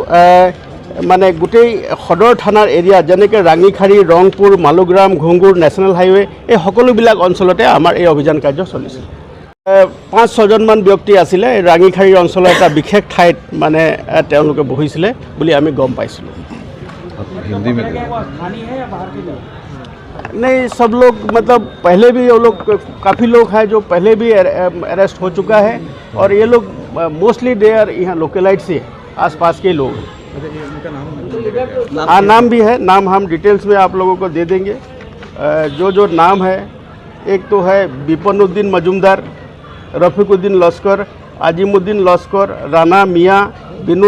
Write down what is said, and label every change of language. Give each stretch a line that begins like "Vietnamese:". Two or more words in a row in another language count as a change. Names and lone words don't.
Assamese: মানে গোটেই সদৰ থানাৰ এৰিয়া যেনেকৈ ৰাঙিখাৰী, ৰংপুৰ, মালুগ্ৰাম, ঘুংগুৰ, নেশ্যনেল হাইৱে, এই সকলোবিলাক অঞ্চলতে আমাৰ এই অভিযান কাৰ্য চলিছিল। 5-6জনমান ব্যক্তি আছিলে ৰাঙিখাৰী অঞ্চলৰ এটা বিশেষ ঠাইত মানে তেওঁলোকে বহিছিলে বুলি আমি গম পাইছিলোঁ।
Hindi: नहीं, सब लोग मतलब पहले भी वो लोग काफ़ी लोग हैं जो पहले भी अरेस्ट हो चुका है और ये लोग
English: mostly they are
Hindi: यहाँ लोकलाइट से आसपास के लोग हैं। हाँ, नाम भी है, नाम हम डिटेल्स में आप लोगों को दे देंगे। जो नाम है, एक तो है बिपनुद्दीन मजुमदार, रफीकुद्दीन लश्कर, आजिमुद्दीन लश्कर, राना मियाँ, विनोद